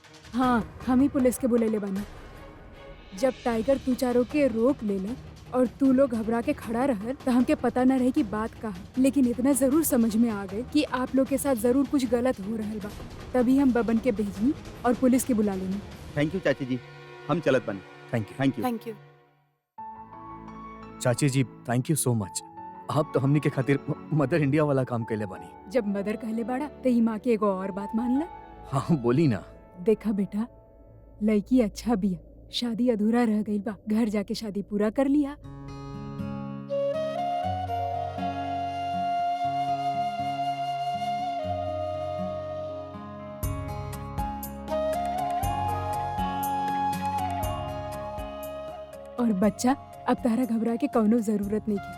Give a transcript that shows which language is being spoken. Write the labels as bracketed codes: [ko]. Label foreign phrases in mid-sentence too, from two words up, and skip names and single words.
[bho] हाँ, हम ही पुलिस के बुलेले बानी। जब टाइगर तू चारों के रोक लेले और तू लोग घबरा के खड़ा रहल तो हमके पता न रहे कि बात का है, लेकिन इतना जरूर समझ में आ गए कि आप लोग के साथ जरूर कुछ गलत हो रहल बा। तभी हम बबन के भेजनी और पुलिस के बुला लेनी। [en] thank you [bho] चाची जी, हम चलत बनी। [en] Thank you. Thank you. Thank you. चाची जी thank you so much. [bho] आप तो हमनी के खातिर मदर इंडिया वाला काम कैले बानी। जब मदर कहले बाड़ा तो ई माँ के एगो और बात मान ला। हाँ बोली ना। देखा बेटा, लड़की अच्छा बिया, शादी अधूरा रह गई बा, घर जाके शादी पूरा कर लिया। और बच्चा, अब तारा घबरा के कौनो जरूरत नहीं की।